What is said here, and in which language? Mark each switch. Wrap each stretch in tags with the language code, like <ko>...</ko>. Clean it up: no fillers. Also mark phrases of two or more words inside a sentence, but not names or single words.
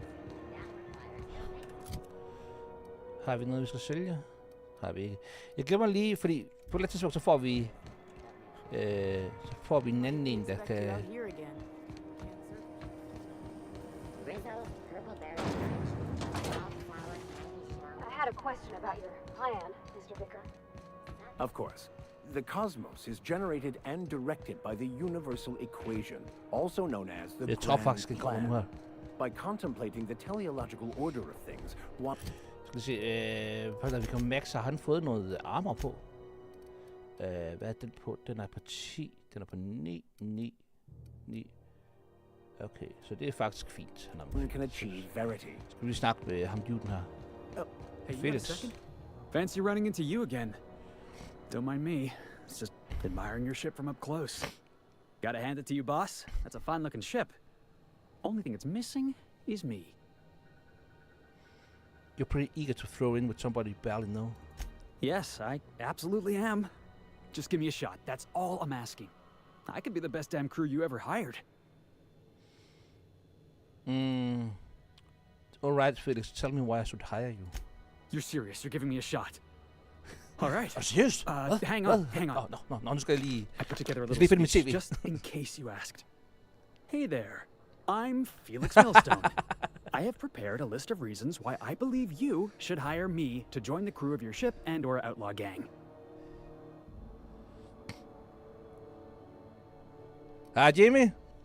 <da>Har vi noget, vi skal sælge? Har vi ikke. Jeg glemmer lige, fordi på et tidspunkt, så får vi en anden en, der kan...</da> <en>I had a question about your plan, Mr. Vicker. Of course. The cosmos is generated and directed by the universal equation, also known as the</en> <da>Jeg tror faktisk,</da> <en>grand</en> <da>det kommer nu her.</da> <en>plan. By contemplating the teleological order of things, one</en> <da>Skal vi se, da vi kan max, har han fået noget armor på? Hvad er den på? Den er på 10. Den er på 9, 9, 9. Okay, så det er faktisk fint. Han</da> <en>can achieve verity.</en> <da>Skal vi lige snakke med ham, juden her?</da> <en>Hey, you Felix. want a second? Fancy running into you again. Don't mind me. It's just admiring your ship from up close. Gotta hand it to you, boss. That's a fine-looking ship. Only thing it's missing is me. You're pretty eager to throw in with somebody you barely know. Yes, I absolutely am. Just give me a shot. That's all I'm asking. I could be the best damn crew you ever hired. All right, Felix, tell me why I should hire you. You're serious. You're giving me a shot. All right.</en> <da>Seriøst?</da> <en>Hang on, hang on.</en> <da>Nu skal jeg lige...</da> <en>I put together a Let's little leave it in speech TV. just in case you asked. Hey there. I'm Felix Millstone. I have prepared a list of reasons why I believe you should hire me to join the crew of your ship and/or outlaw gang. Jimmy?</en>